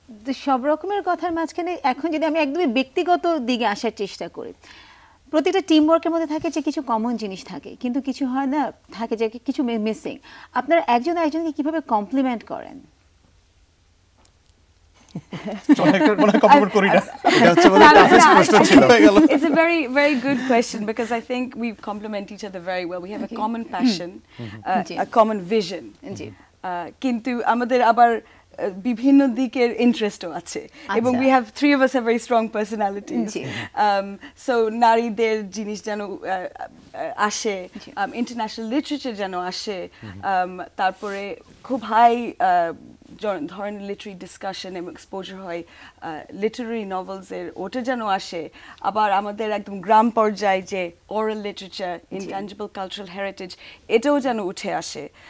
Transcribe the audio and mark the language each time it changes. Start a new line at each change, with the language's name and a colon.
Bangla: তো সব রকমের কথার মাঝখানে এখন যদি আমি একদমই ব্যক্তিগত দিকে আসার চেষ্টা করি, প্রতিটা টিম ওয়ার্কের মধ্যে থাকে যে কিছু কমন জিনিস থাকে, কিন্তু কিছু হয় না, থাকে যে কিছু মিসিং। আপনারা একজন একজনকে কিভাবে কমপ্লিমেন্ট করেন? কমপ্লিমেন্ট করি না, এটা হচ্ছে আমাদের toughest প্রশ্ন ছিল।
English: It's a very, very good question because I think we complement each other very well. We have a common passion,
Bangla: G.
English: a common vision.
Bangla: জি। কিন্তু আমাদের আবার বিভিন্ন দিকের ইন্টারেস্টও আছে এবং আচ্ছা।
English: we have three of us have very strong personalities.
Bangla: G. So নারীদের জিনিস যেন আসে, জি। ইন্টারন্যাশনাল লিটারেচার যেন আসে, তারপরে খুব হাই ধরনের লিটারি ডিসকাশন এবং এক্সপোজার হয় লিটারারি নভেলসের, ওটা যেন আসে। আবার আমাদের একদম গ্রাম পর্যায়ে যে oral literature, intangible cultural heritage, এটাও যেন উঠে আসে।